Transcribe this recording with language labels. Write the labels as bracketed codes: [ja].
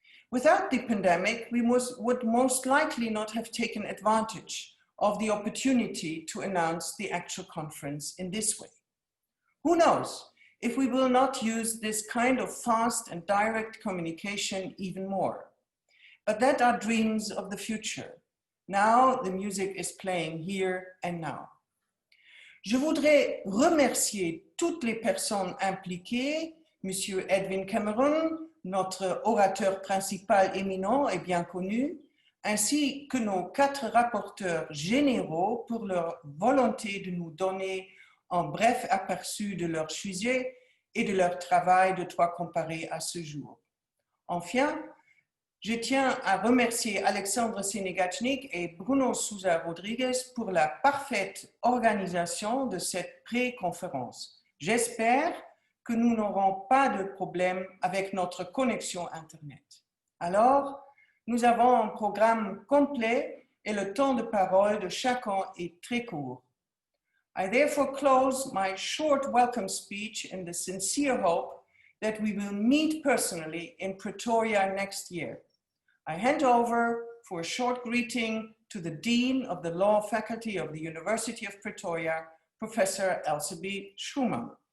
[en] Without the pandemic, we would most likely not have taken advantage of the opportunity to announce the actual conference in this way. Who knows if we will not use this kind of fast and direct communication even more. But that are dreams of the future. Now the music is playing here and now. [fr] Je voudrais remercier toutes les personnes impliquées, Monsieur Edwin Cameron, notre orateur principal éminent et bien connu, ainsi que nos 4 rapporteurs généraux pour leur volonté de nous donner un bref aperçu de leur sujet et de leur travail de droit comparé à ce jour. Enfin, je tiens à remercier Alexandre Sénéganique et Bruno Souza Rodriguez pour la parfaite organisation de cette pré-conférence. J'espère que nous n'aurons pas de problème avec notre connexion Internet. Alors, nous avons un programme complet et le temps de parole de chacun est très court. [en] I therefore close my short welcome speech in the sincere hope that we will meet personally in Pretoria next year. I hand over for a short greeting to the Dean of the Law Faculty of the University of Pretoria, Professor Elsebie Schumann.